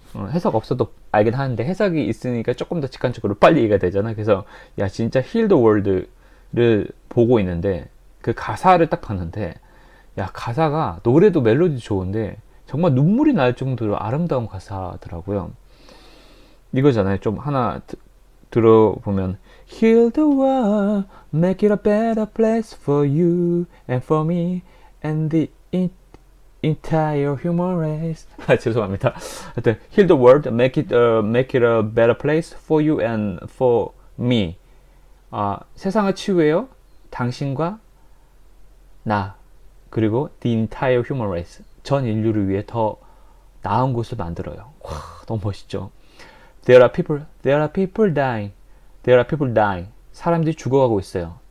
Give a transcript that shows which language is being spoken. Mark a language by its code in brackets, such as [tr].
[ko] 해석 없어도 알긴 하는데 해석이 있으니까 조금 더 직관적으로 빨리 이해가 되잖아. 그래서 야 진짜 힐드 월드를 보고 있는데 그 가사를 딱 봤는데 야 가사가 노래도 멜로디 좋은데 정말 눈물이 날 정도로 아름다운 가사더라고요. 이거잖아요. 좀 하나 들어보면 [en] Heal the world, make it a better place for you and for me and the entire human race. [ko] 죄송합니다. 하여튼 [en] Heal the world, make it a better place for you and for me. [ko] 세상을 치유해요. 당신과 나 그리고 [en] the entire human race [ko] 전 인류를 위해 더 나은 곳을 만들어요. 와, 너무 멋있죠. [en] There are people dying. There are people dying. [ko] 사람들이 죽어가고 있어요.